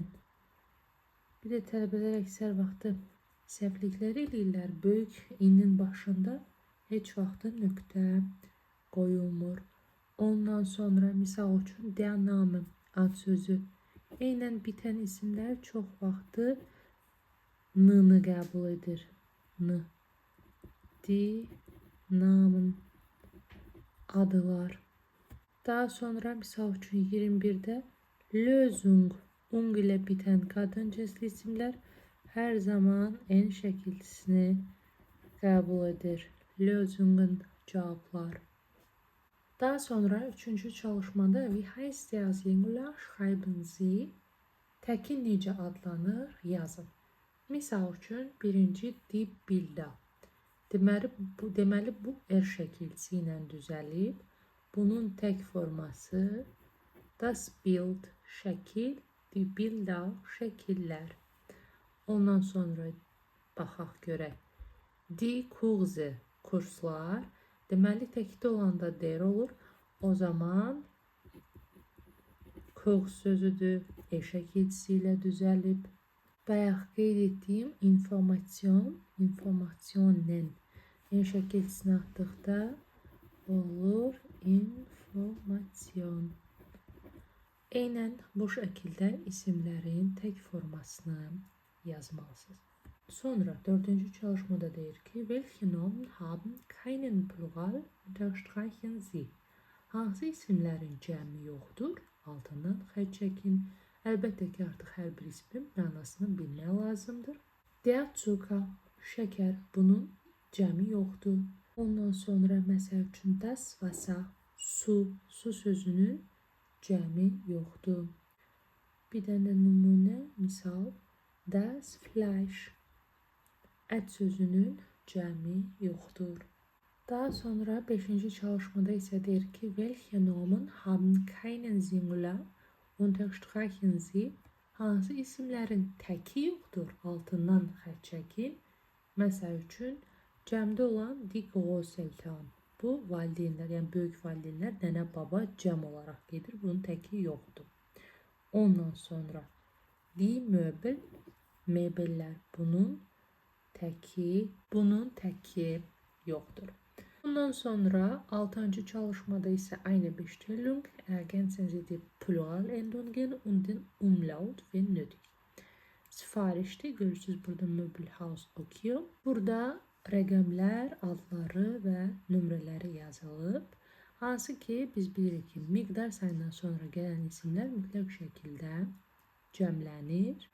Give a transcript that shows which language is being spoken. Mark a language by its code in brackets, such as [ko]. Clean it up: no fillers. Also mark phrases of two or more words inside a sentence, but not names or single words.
[az] Bir de tələbələr əksər vaxtı səhvlikləri eləyirlər. Böyük inin başında heç vaxtı nöqtə qoyulmur. Ondan sonra misal üçün [de] der Name [az] ad sözü. Eynən bitən isimlər çox vaxtı n-nı qəbul edir. [de] N. Die Namen adılar. [az] Daha sonra misal üçün 21'də Lösung ung ilə bitən qadın cinsli isimlər hər zaman en şəkilçisini qəbul edir. Lösungen cavablar. Daha sonra üçüncü çalışmada [de] wie heißt der Singular schreiben Sie [az] təkin necə adlanır yazın. Misal üçün birinci [de] die Bilder. [az] Deməli bu er şəkilçisi ilə düzəlib. Bunun tək forması [de] das Bild [az] şəkil, [de] die Bilder [az] şəkillər. Ondan sonra baxaq görək. [de] Die Kurse kurslar. [az] Deməli təkdə olanda der olur. O zaman kurs sözüdür. E şəkilçisi ilə düzəlib. Bayaq qeyd etdiyim informationen. En şəkilçisini atdıqda olur information. Eynən bu şəkildə isimlərin tək formasını yazmalısınız. Sonra dördüncü çalışmada deyir ki, [de] welche Nomen haben keinen Plural, unterstreichen Sie. [az] Hansı isimlərin cəmi yoxdur? Altından xətt çəkin. Əlbəttə ki, artıq hər bir ismin mənasını bilmək lazımdır. [de] Der Zucker, [az] şəkər, bunun cəmi yoxdur. Ondan sonra məsəl üçün [de] das Wasser, [az] su sözünün cəmi yoxdur. Bir dənə nümunə, misal, [de] das Fleisch, [az] ət sözünün cəmi yoxdur. Daha sonra 5-ci çalışmada isə deyir ki, [de] welche Nomen haben keinen Singular, unterstreichen Sie. [az] Hansı isimlərin təki yoxdur? Altından xətt çəkin. Məsəl üçün, cəmdə olan [de] die Großeltern. [az] Bu valideynlər, yəni böyük valideynlər, nənə, baba cəm olaraq gedir. Bunun təki yoxdur. Ondan sonra [de] die Möbel, [az] mebellər. Bunun təki yoxdur. Ondan sonra 6-cı çalışmada isə aynı [de] Bestellung, ergänzen Sie die Pluralendungen und den Umlaut wenn nötig. [az] Sifarişte görürsünüz burada Möbelhaus okuyor. Burada rəqəmlər, adları və nömrələri yazılıb. Hansı ki, biz bilirik ki, miqdar sayından sonra gələn isimlər mütləq şəkildə cəmlənir.